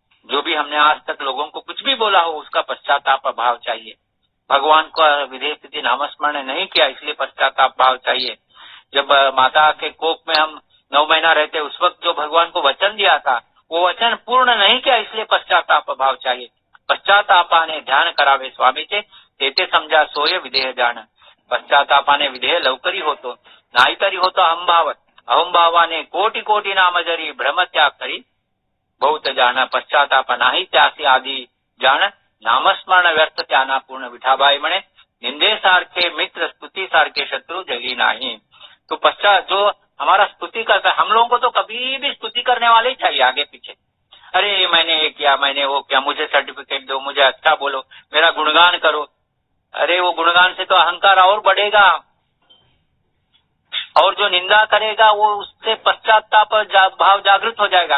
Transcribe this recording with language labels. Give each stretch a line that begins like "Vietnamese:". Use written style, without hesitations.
Hindi: जो भी हमने आज तक लोगों को कुछ भी बोला हो उसका पश्चाताप भाव चाहिए। भगवान को विधेय स्थिति नामस्मरण नहीं किया इसलिए पश्चाताप भाव चाहिए। जब माता के कोख में हम 9 महीना रहते उस वक्त जो भगवान को वचन दिया था वो वचन पूर्ण नहीं किया, इसलिए पश्चाताप भाव चाहिए।
Marathi: पश्चातापाने ध्यान करावे स्वामीचे, तेथे समजा सोय विधेय जाण, पश्चातापाने विधेय लवकरी होतो, नाहीतरी होतो अहंभाव, अहंभावाने कोटी कोटी नाम जरी भ्रम त्याग करी बहुत जाण, पश्चाताप नाही त्यासी आधी जाण, नामस्मरण व्यर्थ त्याना पूर्ण। विठाबाई म्हणे निंदे सारखे मित्र स्तुति सारखे शत्रु जगी नाही।
Hindi: तो पश्चात जो हमारा स्तुति करता है, हम लोगों को तो कभी भी स्तुति करने वाले ही चाहिए आगे पीछे। अरे मैंने ये किया, मैंने वो किया, मुझे सर्टिफिकेट दो, मुझे अच्छा बोलो, मेरा गुणगान करो। अरे वो गुणगान से तो अहंकार और बढ़ेगा, और जो निंदा करेगा वो उससे पश्चाताप भाव जागृत हो जाएगा।